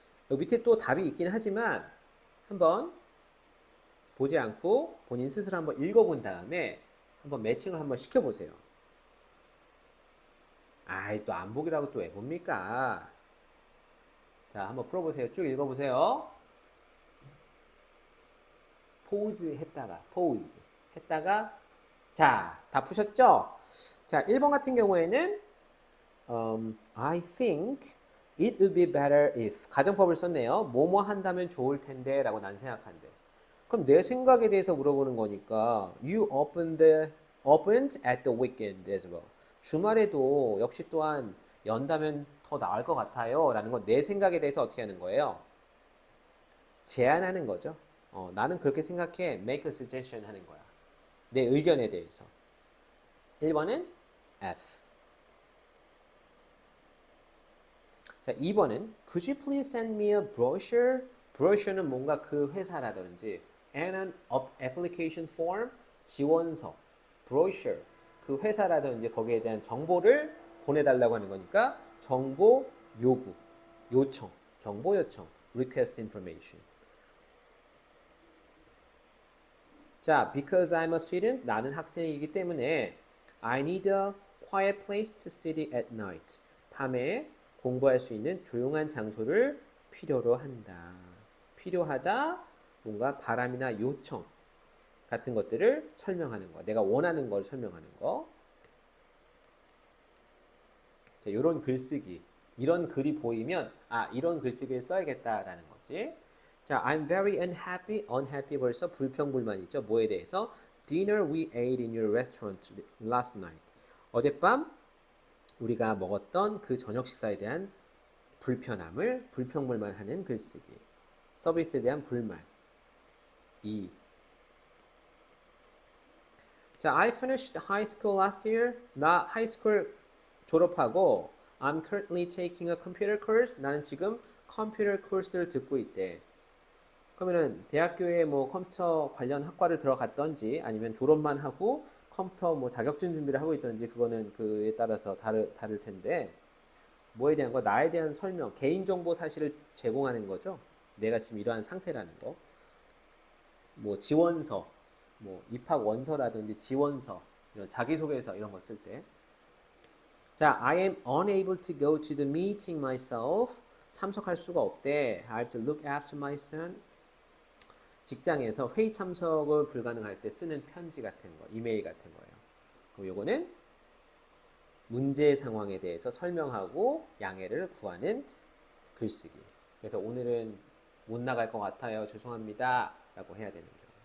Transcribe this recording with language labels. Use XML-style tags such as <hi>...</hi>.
<ko>여기 밑에 또 답이 있긴 하지만 한번 보지 않고 본인 스스로 한번 읽어본 다음에 한번 매칭을 한번 시켜보세요. 아이, 또 안 보기라고 또 왜 봅니까? 자, 한번 풀어보세요. 쭉 읽어보세요. pause 했다가 자, 다 푸셨죠? 자, 1번 같은 경우에는</ko> <en>I think it would be better if</en> <ko>가정법을 썼네요. 뭐뭐 한다면 좋을 텐데 라고 난 생각한대. 그럼 내 생각에 대해서 물어보는 거니까</ko> <en>You opened at the weekend as well.</en> <ko>주말에도 역시 또한 연다면 더 나을 것 같아요 라는 건 내 생각에 대해서 어떻게 하는 거예요? 제안하는 거죠. 나는 그렇게 생각해.</ko> <en>Make a suggestion 하는 거야.</en> <ko>내 의견에 대해서. 1번은 F. 자, 2번은</ko> <en>Could you please send me a brochure?</en> <ko>brochure는 뭔가 그 회사라든지</ko> <en>and an application form,</en> <ko>지원서, brochure, 그 회사라든지 거기에 대한 정보를 보내달라고 하는 거니까 정보 요구, 요청, 정보 요청,</ko> <en>request information. 자, because I'm a student,</en> <ko>나는 학생이기 때문에</ko> <en>I need a quiet place to study at night.</en> <ko>밤에 공부할 수 있는 조용한 장소를 필요로 한다. 필요하다, 뭔가 바람이나 요청 같은 것들을 설명하는 거. 내가 원하는 걸 설명하는 거. 자, 이런 글쓰기. 이런 글이 보이면 이런 글쓰기를 써야겠다라는 거지.</ko> <en>자, I'm very unhappy.</en> <ko>unhappy 벌써 불평불만 있죠. 뭐에 대해서?</ko> <en>Dinner we ate in your restaurant last night.</en> <ko>어젯밤 우리가 먹었던 그 저녁 식사에 대한 불편함을 불평불만하는 글쓰기. 서비스에 대한 불만. 2.</ko> <en>자, I finished high school last year.</en> <ko>나 하이스쿨 졸업하고</ko> <en>I'm currently taking a computer course.</en> <ko>나는 지금 컴퓨터 코스를 듣고 있대. 그러면은 대학교에 뭐 컴퓨터 관련 학과를 들어갔던지 아니면 졸업만 하고 컴퓨터 뭐 자격증 준비를 하고 있던지 그거는 그에 따라서 다를 텐데 뭐에 대한 거? 나에 대한 설명, 개인정보 사실을 제공하는 거죠. 내가 지금 이러한 상태라는 거. 뭐 지원서, 뭐 입학 원서라든지 지원서, 이런 자기소개서 이런 거 쓸 때.</ko> <en>자, I am unable to go to the meeting myself.</en> <ko>참석할 수가 없대.</ko> <en>I have to look after my son.</en> <ko>직장에서 회의 참석을 불가능할 때 쓰는 편지 같은 거, 이메일 같은 거예요. 그럼 요거는 문제 상황에 대해서 설명하고 양해를 구하는 글쓰기. 그래서 오늘은 못 나갈 것 같아요. 죄송합니다. 라고 해야 되는 거예요.</ko>